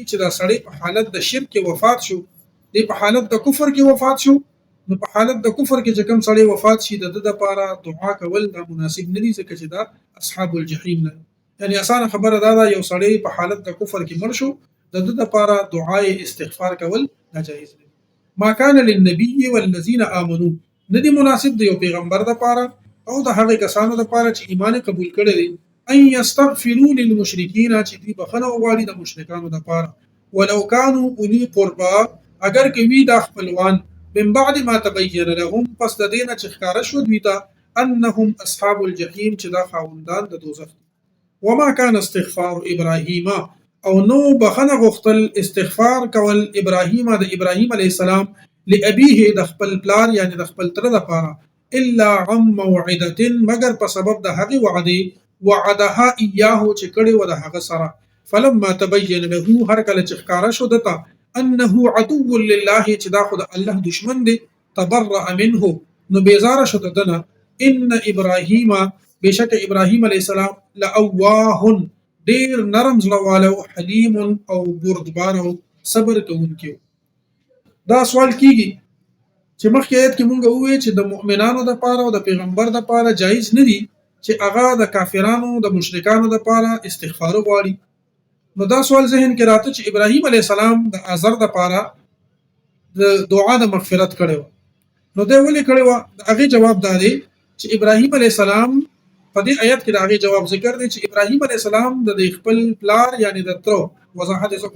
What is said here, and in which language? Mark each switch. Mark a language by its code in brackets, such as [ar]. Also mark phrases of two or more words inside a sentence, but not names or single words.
[ps] چې دا سړی په حالت د شرک کې وفات شو دی په حالت د کفر کې وفات شو نو په حالت د کفر کې چې کوم سړی وفات شي د لپاره دعا کول دا مناسب نه دي ځکه چې دا [ar] اصحاب الجحیم [ps] نه یعنی اسانه خبره دا یو سړی په حالت د کفر کې مړ شو د لپاره دعای استغفار کول ناجایز دي [ar] ما کان للنبي والذین آمنوا [ps] ندی مناسب دی یو پیغمبر د لپاره او د هغه کسانو د لپاره چې ایمان قبول کړي دي [ar] ان یستغفروا للمشرکین [ps] چې دی بخنه وغواړي د مشرکانو د لپاره [ar] ولو كانوا اولی قربا [ps] اگر کوي د خپلوان [ar] من بعد ما تبين لهم [ps] پس د دینه چې ښکارا شو دوی ته انهم [ar] اصحاب الجحیم [ps] چې دا خاوندان د دوزخ [ar] وما كان استغفار ابراهیم [ps] او نو بخنه غختل استغفار کول ابراهیم د ابراهیم علی السلام لابيه د خپل پلار یعنی د خپل تر لپاره [ar] الا عن موعده [ps] مگر په سبب د هغه وعده [ar] وعدها اياه [ps] چې کړي و د هغه سره [ar] فلما تبين له [ps] هر کله چې ښکارا شو دته [ar] انه عدو لله [ps] چې دا خود الله دشمن دی [ar] تبرأ منه [ps] نو بیزار شو دنه [ar] ان ابراهیم [ps] بشک ابراهیم علی السلام لاواه ډیر نرم زړه حلیم او بردبار او صبر کوونکی دا سوال کیږي چې مخکې آیت کې مونږ وې چې د مؤمنانو د پاره او د پیغمبر د پاره جایز نه دي چې هغه د کافرانو د مشرکانو د پاره استغفار وغواړي نو دا سوال ذهن کې راته چې ابراهیم علی السلام د آزر د پاره د دعا د مغفرت کړو نو دا ولې کړو هغه جواب دی چې ابراهیم علی السلام په دې آیت کې هغه جواب ذکر دی چې ابراهیم علی السلام د خپل پلار یعنی د تر وضاحت کوم